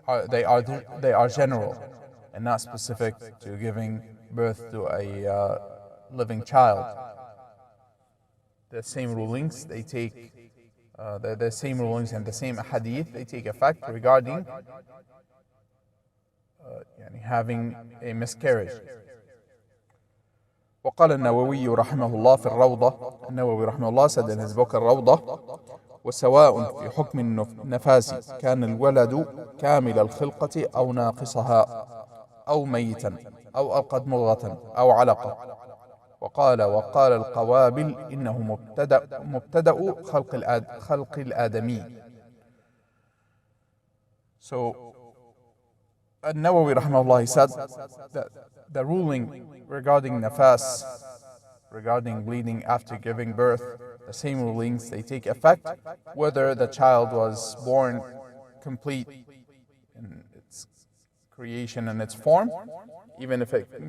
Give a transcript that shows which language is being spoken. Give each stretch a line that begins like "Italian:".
English: They are general and not specific to giving birth to a living child. The same rulings they take, the same rulings and the same hadith, they take effect regarding having a miscarriage.
Arabic: وقال النووي رحمه الله في الروضة, النووي رحمه الله
English: said in his book
Arabic: الروضة: وسواء في حكم النفاس كان الولد كامل الخلقة أو ناقصها أو ميتا أو ألقت مضغة أو علقة. وقال القوابل إنه مبتدأ خلق الآدمي.
English: So An-Nawawi rahimahullah, he said that the ruling regarding nafas, regarding bleeding after giving birth, the same rulings, they take effect whether the child was born complete in its creation and its form, even if it